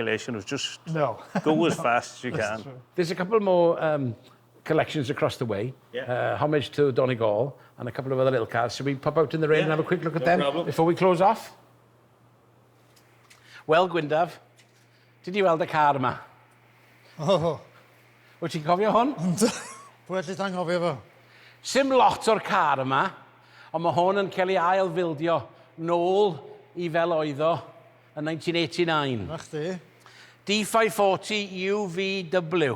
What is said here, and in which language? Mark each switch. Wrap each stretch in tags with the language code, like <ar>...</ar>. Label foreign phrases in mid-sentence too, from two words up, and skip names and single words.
<en>It was just go as fast as you can. True. There's a couple more collections across the way. Homage to Donegal and a couple of other little cars. Should we pop out in the rain and have a quick look at them before we close off? Well, Gwyndaf, did you weld</en> <cy>y car yma? Wyt ti'n cofio hwn? Pwy ydych chi'n cofio fo? Sim lot o'r car yma, ond mae hwn yn cael ei ail-fildio nôl I fel oedd o yn 1989. Na chdi. D540 UVW.</cy>